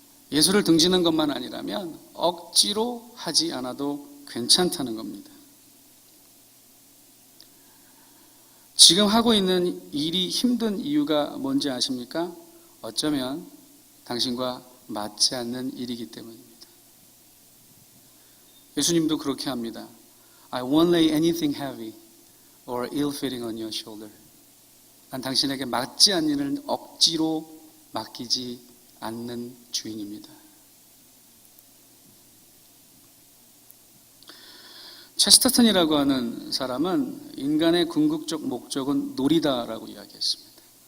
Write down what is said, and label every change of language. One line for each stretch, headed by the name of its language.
Korean: 예수를 등지는 것만 아니라면 억지로 하지 않아도 괜찮다는 겁니다. 지금 하고 있는 일이 힘든 이유가 뭔지 아십니까? 어쩌면 당신과 맞지 않는 일이기 때문입니다. 예수님도 그렇게 합니다.
English: I won't lay anything heavy or ill-fitting on your shoulder.
Korean: 난 당신에게 맞지 않는 일을 억지로 맡기지 않는 주인입니다. 체스터턴이라고 하는 사람은 인간의 궁극적 목적은 놀이다라고 이야기했습니다.